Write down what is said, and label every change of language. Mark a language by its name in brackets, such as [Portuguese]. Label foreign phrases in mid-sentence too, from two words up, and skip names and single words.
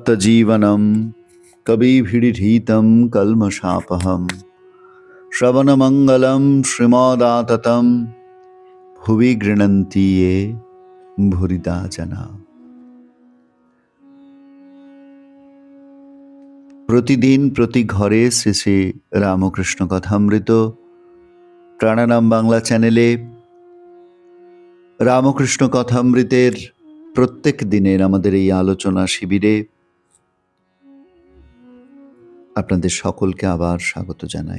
[Sanskrit] জীবনম কবিভিড়িহীতম কলমশাপহম শ্রবণমঙ্গলম শ্রীমদাততম ভুবি গৃণন্তি য়ে ভুরিদা জনা। [Bangla] প্রতিদিন প্রতি ঘরে শ্রী শ্রী রামকৃষ্ণ কথামৃত প্রাণানাম বাংলা চ্যানেলে রামকৃষ্ণ কথামৃতের প্রত্যেক দিনের আমাদের এই আলোচনা শিবিরে আপনাদের সকলকে আবার স্বাগত জানাই।